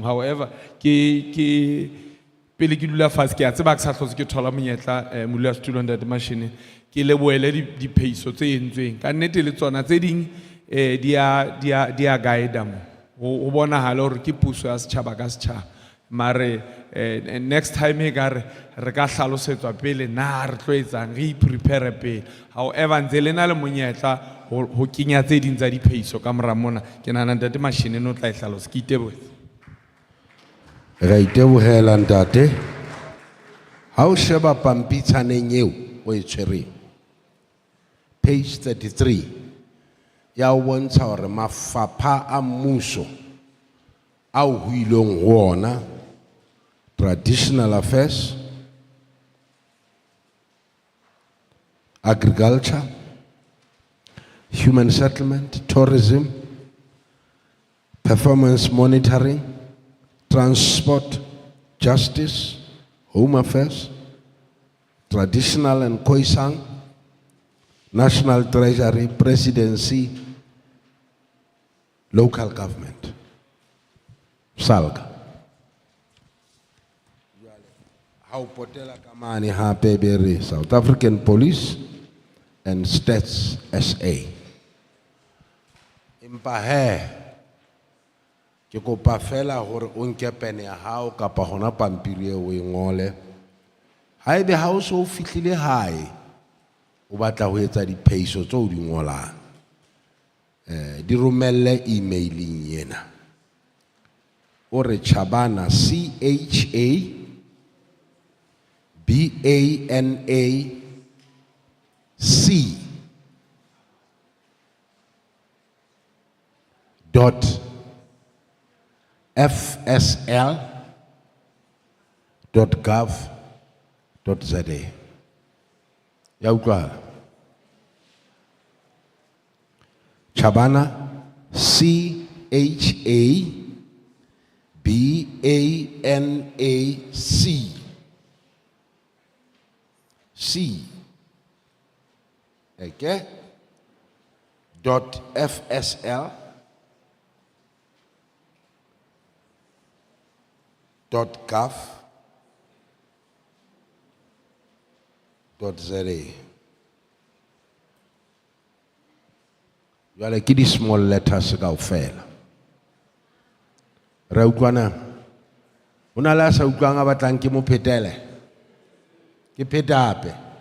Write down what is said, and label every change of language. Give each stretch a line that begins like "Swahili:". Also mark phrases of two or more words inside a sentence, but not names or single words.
Southern Sotho: However ke pele ke dula fatshe ke a tseba ke sa hlotse ke thola monyetla modula setulo ntate machine ke le boele di phehiso tse entsweng ka nnete le tsona tse ding di a guide mo o bona hala hore ke puso ya setjhaba ka setjhaba mare
English: next time
Southern Sotho: e ka re ka hlalosetswa pele na re tlo etsang re prepare pele. However ntse le na le monyetla ho kenya tse ding tsa diphehiso ka mora mona ke nahana ntate Mashinini o tla e hlalosa ke itebohela. Re itebohela ntate. Ha o sheba pampitshaneng eo o e tshwereng, page 33 ya o bontsha hore mafapha a mmuso ao ho ileng ho ona,
English: traditional affairs, agriculture, human settlement, tourism, performance monitoring, transport, justice, home affairs, traditional and Khoisan, national treasury, presidency, local government, SALGA.
Southern Sotho: How potela kamani hape bere South African Police and Stats SA. Impa he ke kopa fela hore o nke pene ya hao kapa hona pampiri eo o e ngole. Haebe ha o so fihlile hae o batla ho etsa diphehiso tseo di ngolang, di romelle emailing yena o re Chabana CHABANAC .fsl.gov.za. Ya utlwa? Chabana CHABANAC okay .fsl .gov.za. Jwale ke di
English: small letters
Southern Sotho: kaofela. Re utlwana? Hona le a sa utlwang a batlang ke mo phetele? Ke phetape.